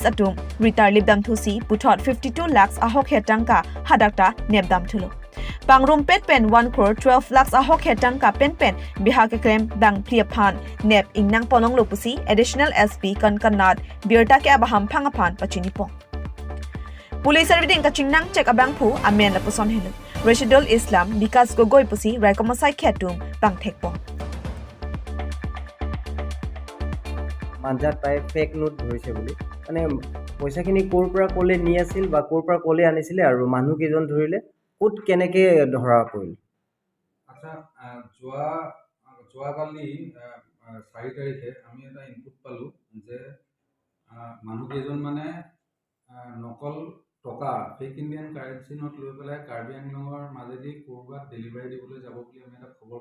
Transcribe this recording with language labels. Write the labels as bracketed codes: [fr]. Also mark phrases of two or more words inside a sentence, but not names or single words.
[mjw] atum ritar libdam thusi puthot 52 lakhs ahok hetangka hadakta nebdam thulo Pangrum pet pen 1 crore 12 lakhs ahok hetangka pen bihak krem dang priaphan nep ingnang ponong lopusi [en] additional SP [mjw] kankanat birta ke abaham phangaphan pachini pong [en] Police serving [mjw] kachingnang check abang phu amen la puson helu Rashidul Islam Vikas Gogoi pusi Raikomasai Khetum Pangthekpo [as] মানজাত প্ৰায় [en] fake note [as] ধৰিছে বুলি মানে পইচাখিনি ক'ৰ পৰা ক'লে নি আছিল বা ক'ৰ পৰা ক'লে আনিছিলে আৰু মানুহ কেইজন ধৰিলে ক'ত কেনেকৈ ধৰা পৰিল আচ্ছা যোৱাকালি 4 তাৰিখে আমি এটা ইনপুট পালোঁ যে মানুহ কেইজন মানে নকল টকা [en] fake Indian currency note [as] লৈ পেলাই কাৰ্বি আংলঙৰ মাজেদি ক'ৰবাত ডেলিভাৰী দিবলৈ যাব বুলি আমি এটা খবৰ